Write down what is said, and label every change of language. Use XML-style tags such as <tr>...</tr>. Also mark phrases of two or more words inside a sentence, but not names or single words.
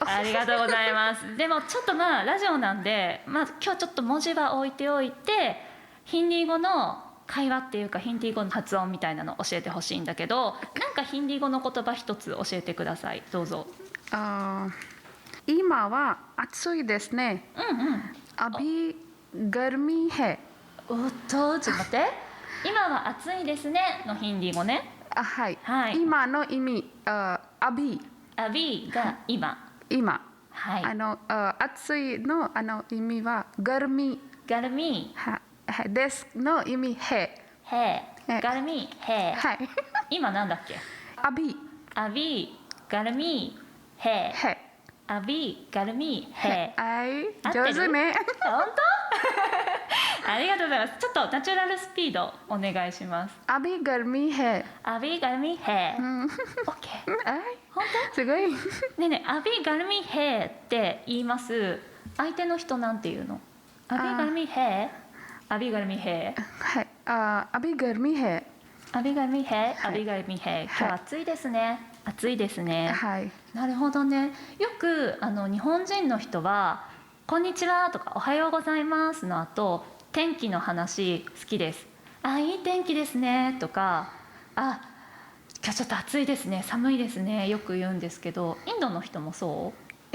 <ja>ありがとうございます。でもちょっとラジオなんで、今日ちょっと文字は置いておいて、ヒンディー語の会話っていうかヒンディー語の発音みたいなの教えてほしいんだけど、なんかヒンディー語の言葉一つ教えてください。どうぞ。今は暑いですね。</ja> <hi>अभी गर्मी है。</hi> <ja>ちょっと待って。今は暑いですねのヒンディー語ね。はい。はい。今の意味、अभी。 अभी が今。今。はい。暑いの意味は गर्मी。</ja> <hi>गर्मी。</hi> <ja>ですの意味 है。</ja> <hi>गर्मी है。</hi> <ja>はい。今なんだっけ</ja> <hi>？अभी गर्मी है。अभी गर्मी है。</hi> <ja>はい。上手ね。本当？ありがとうございます。ちょっとナチュラルスピードお願いします。</ja> <hi>अभी गर्मी है。 अभी गर्मी है。</hi> <ja>オッケー。本当？すごい。ねえねえ、</ja> <hi>अभी गर्मी है</hi> <ja>って言います。相手の人なんて言うの</ja> <hi>？अभी गर्मी है。अभी गर्मी है。</hi> <ja>はい。</ja> <hi>अभी गर्मी है。 अभी गर्मी है。अभी गर्मी है。</hi> <ja>今日暑いですね。暑いですね。はい。なるほどね。よく日本人の人はこんにちはとかおはようございますの後、天気の話好きです。いい天気ですねとか、今日ちょっと暑いですね、寒いですね、よく言うんですけど、インドの人もそう？</ja>